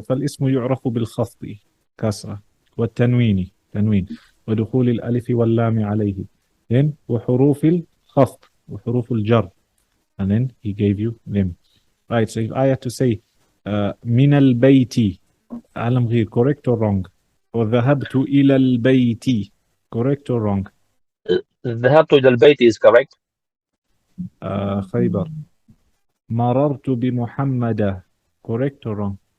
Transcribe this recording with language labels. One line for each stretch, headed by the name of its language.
Arabic: فالاسم يعرف بالخفض كسرة والتنوين تنوين ودخول الألف واللام عليه.
English: Then
Arabic: وحروف الخفض وحروف الجر.
English: And then he gave you them. Right, so if I had to say
Arabic: من البيت عالم غير,
English: correct or wrong? Or
Arabic: ذهبت إلى البيت,
English: correct or wrong?
Arabic: ذهبت إلى البيت
English: is correct. خيبر
Arabic: مررت بمحمد,
English: correct or wrong?